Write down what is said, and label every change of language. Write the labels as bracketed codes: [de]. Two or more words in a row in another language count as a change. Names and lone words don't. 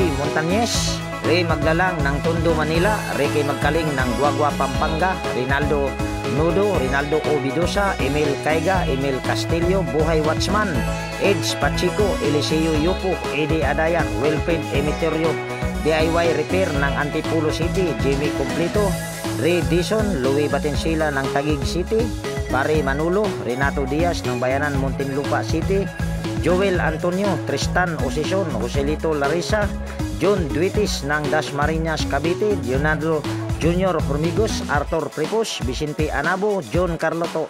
[tl] Montañez, Ray Maglalang ng Tondo Manila, Ricky Magkaling ng Guagua Pampanga, Rinaldo Nudo, Rinaldo Obidosa, Emil Caiga, Emil Castillo, Buhay Watchman, Edge Pachico, Eliseo Yupo, Eddie Adaya, Wilfred Emiterio, DIY Repair ng Antipolo City, Jimmy Completo, Ray Dison, Louie Batensila ng Taguig City, Barry Manulo, Renato Diaz ng Bayanan Muntinlupa City, Joel Antonio, Tristan Osison, Joselito Larissa, John Duitis ng Dasmariñas Cavite, Leonardo Junior Formigos, Arthur Prepos, Vicente Anabo, John Carlo